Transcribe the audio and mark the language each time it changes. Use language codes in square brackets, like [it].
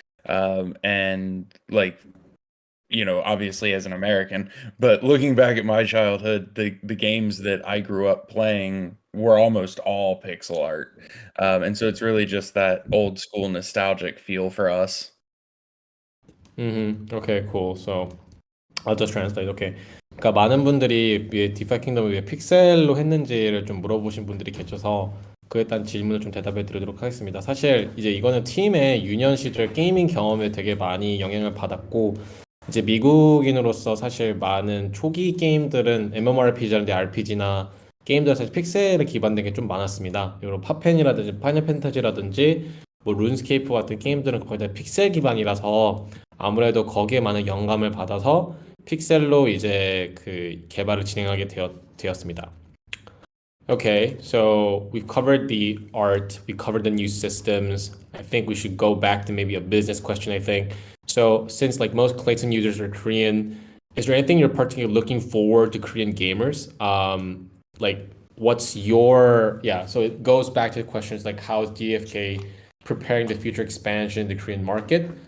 [en] And like, obviously as an American, but looking back at my childhood, the games that I grew up playing were almost all pixel art. And so it's really just that old school nostalgic feel for us. Okay, cool. So I'll just translate. Okay. [ko] 그러니까 많은 분들이 디파이 킹덤을 왜 픽셀로 했는지를 좀 물어보신 분들이 계셔서 그에 대한 질문을 좀 대답해 드리도록 하겠습니다. 사실 이제 이거는 팀의 유년 시절 게이밍 경험에 되게 많이 영향을 받았고 이제 미국인으로서 사실 많은 초기 게임들은 MMORPG라든지 RPG나 게임들 사실 픽셀에 기반된 게 좀 많았습니다. 이런 파펜이라든지 파이널 판타지라든지 뭐 룬스케이프 같은 게임들은 거의 다 픽셀 기반이라서 아무래도 거기에 많은 영감을 받아서 픽셀로 이제 그 개발을 진행하게 되었습니다. [en] Okay, so we've covered the art, we covered the new systems. I think we should go back to maybe a business question, I think. So since like most Clayton users are Korean, is there anything you're particularly looking forward to Korean gamers? Like what's your, yeah, so it goes back to the questions like how is DFK preparing the future expansion in the Korean market?